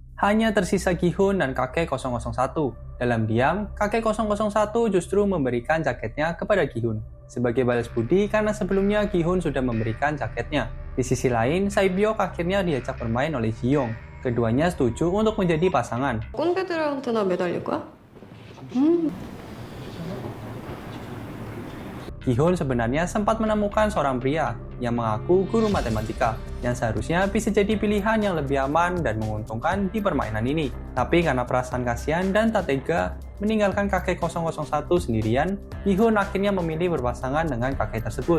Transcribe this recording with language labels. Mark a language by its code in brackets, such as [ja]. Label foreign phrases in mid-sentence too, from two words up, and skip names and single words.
[id] Hanya tersisa Gi-hun dan kakek 001. Dalam diam, kakek 001 justru memberikan jaketnya kepada Gi-hun. Sebagai balas budi karena sebelumnya Gi-hun sudah memberikan jaketnya. Di sisi lain, Sae-byok akhirnya diajak bermain oleh Ji-young. Keduanya setuju untuk menjadi pasangan. [ko] 꼰대들한테나 매달릴 거야? [id] Gi-hun sebenarnya sempat menemukan seorang pria yang mengaku guru matematika yang seharusnya bisa jadi pilihan yang lebih aman dan menguntungkan di permainan ini. Tapi karena perasaan kasihan dan tak tega meninggalkan kakek 001 sendirian, Gi-hun akhirnya memilih berpasangan dengan kakek tersebut.